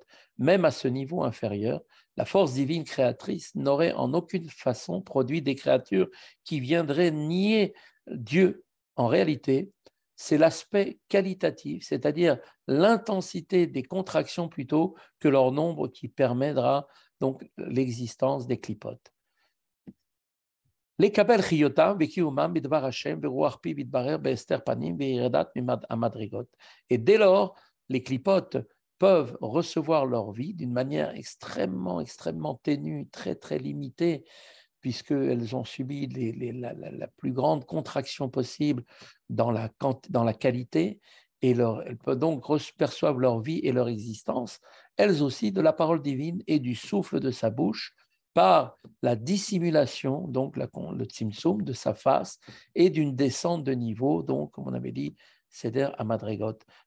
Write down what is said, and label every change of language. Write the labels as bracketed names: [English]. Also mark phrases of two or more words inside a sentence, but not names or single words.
[French] Même à ce niveau inférieur, la force divine créatrice n'aurait en aucune façon produit des créatures qui viendraient nier Dieu. En réalité, c'est l'aspect qualitatif, c'est-à-dire l'intensité des contractions plutôt que leur nombre qui permettra donc l'existence des clipotes. [Hebrew] לקבל חיותם וקיומם בדבר השם ברוח פיו יתברר בהסתר פנים וירידת המדרגות. [French] Et dès lors, les clipotes peuvent recevoir leur vie d'une manière extrêmement ténue, très limitée, puisqu'elles ont subi la plus grande contraction possible dans la qualité, et elles peuvent donc percevoir leur vie et leur existence, elles aussi, de la parole divine et du souffle de sa bouche, par la dissimulation, donc le tzimtzum de sa face, et d'une descente de niveau, donc, comme on avait dit, [Hebrew] סדר המדרגות.